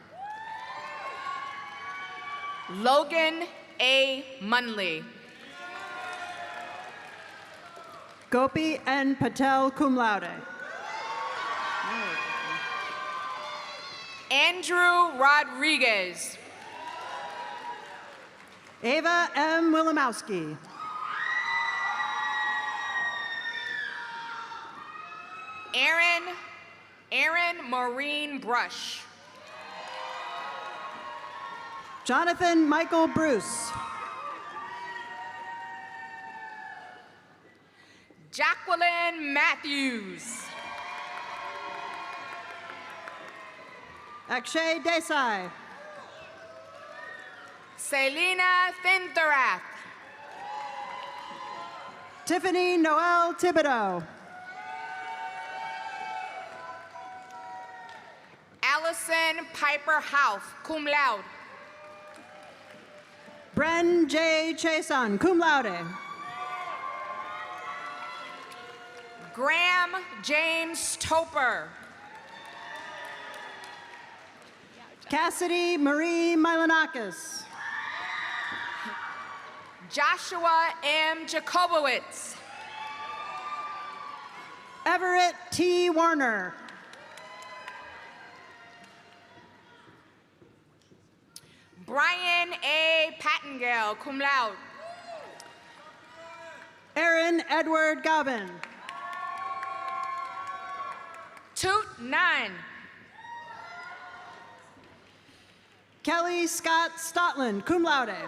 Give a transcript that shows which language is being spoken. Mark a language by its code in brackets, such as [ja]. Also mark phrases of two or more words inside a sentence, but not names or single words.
[en] Logan A. Munley. Gopi N. Patel, [la] cum laude. [en] Andrew Rodriguez. Ava M. Wilimowski. Aaron Maureen Brush. Jonathan Michael Bruce. Jacqueline Matthews. Akshay Desai. Selena Fintherath. Tiffany Noel Thibodeau. Allison Piper Houth, [la] cum laude. [en] Bren J. Chason, [la] cum laude. [en] Graham James Toper. Cassidy Marie Milanakis. Joshua M. Jacobowitz. Everett T. Warner. Brian A. Pattengale, [la] cum laude. [en] Aaron Edward Gobbin. Toot 9. Kelly Scott Stotland, [la] cum laude.